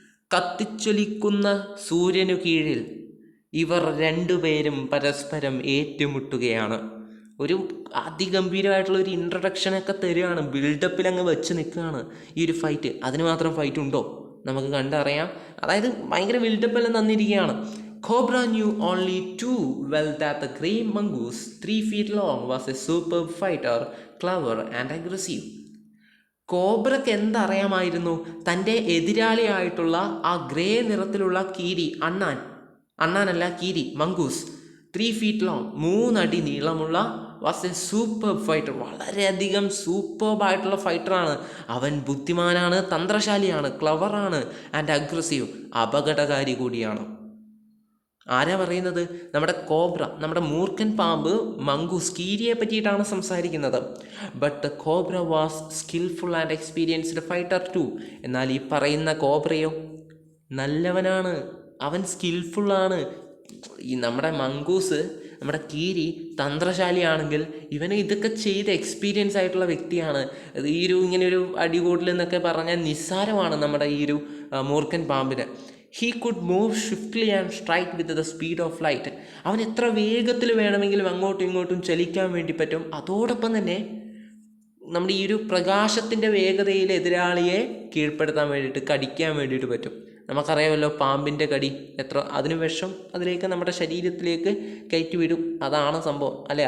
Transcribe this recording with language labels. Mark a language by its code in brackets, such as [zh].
[ml] കത്തിച്ചൊലിക്കുന്ന സൂര്യനു കീഴിൽ ഇവർ രണ്ടുപേരും പരസ്പരം ഏറ്റുമുട്ടുകയാണ്. ഒരു അതിഗംഭീരമായിട്ടുള്ള ഒരു ഇൻട്രഡക്ഷനൊക്കെ തരികയാണ്, ബിൽഡപ്പിൽ അങ്ങ് വെച്ച് നിൽക്കുകയാണ് ഈ ഒരു ഫൈറ്റ്. അതിന് മാത്രം ഫൈറ്റ് ഉണ്ടോ? നമുക്ക് കണ്ടറിയാം. അതായത് ഭയങ്കര ബിൽഡപ്പെല്ലാം തന്നിരിക്കുകയാണ്. [en] Cobra knew only too well that the grey mongoose, 3 feet long, was a superb fighter, clever and aggressive. [ml] കോബ്രയ്ക്ക് എന്തറിയാമായിരുന്നു? തൻ്റെ എതിരാളിയായിട്ടുള്ള ആ ഗ്രേ നിറത്തിലുള്ള കീരി, അണ്ണാനല്ല കീരി, മംഗൂസ്, [en] 3 feet long, [ml] 3 അടി നീളമുള്ള, [en] was a super fighter, [ml] വളരെയധികം സൂപ്പർബായിട്ടുള്ള ഫൈറ്ററാണ്. അവൻ ബുദ്ധിമാനാണ്, തന്ത്രശാലിയാണ്, ക്ലവറാണ്, ആൻഡ് അഗ്രസീവ്, അപകടകാരി കൂടിയാണ്. ആരാ പറയുന്നത്? നമ്മുടെ കോബ്ര, നമ്മുടെ മൂർഖൻ പാമ്പ് മംഗൂസ് കീരിയെ പറ്റിയിട്ടാണ് സംസാരിക്കുന്നത്. [en] But the cobra was skilful and experienced fighter too. [ml] എന്നാൽ ഈ പറയുന്ന കോബ്രയോ നല്ലവനാണ്, അവൻ സ്കിൽഫുള്ളാണ്. ഈ നമ്മുടെ മംഗൂസ്, നമ്മുടെ കീരി തന്ത്രശാലിയാണെങ്കിൽ ഇവന് ഇതൊക്കെ ചെയ്ത് എക്സ്പീരിയൻസ് ആയിട്ടുള്ള വ്യക്തിയാണ്. ഈ ഇങ്ങനെ ഒരു അടികൂടൽ എന്നൊക്കെ പറഞ്ഞാൽ നിസ്സാരമാണ് നമ്മുടെ ഈ ഒരു മൂർഖൻ പാമ്പിന്. [en] He could move swiftly and strike with the speed of light. [ml] അവൻ എത്ര വേഗത്തിൽ വേണമെങ്കിലും അങ്ങോട്ടും ഇങ്ങോട്ടും ചലിക്കാൻ വേണ്ടി പറ്റും. അതോടൊപ്പം തന്നെ നമ്മുടെ ഈ ഒരു പ്രകാശത്തിൻ്റെ വേഗതയിൽ എതിരാളിയെ കീഴ്പ്പെടുത്താൻ വേണ്ടിയിട്ട്, കടിക്കാൻ വേണ്ടിയിട്ട് പറ്റും. നമുക്കറിയാമല്ലോ പാമ്പിൻ്റെ കടി എത്ര, അതിന് വിഷം അതിലേക്ക് നമ്മുടെ ശരീരത്തിലേക്ക് കയറ്റി വിടും. അതാണ് സംഭവം അല്ലേ?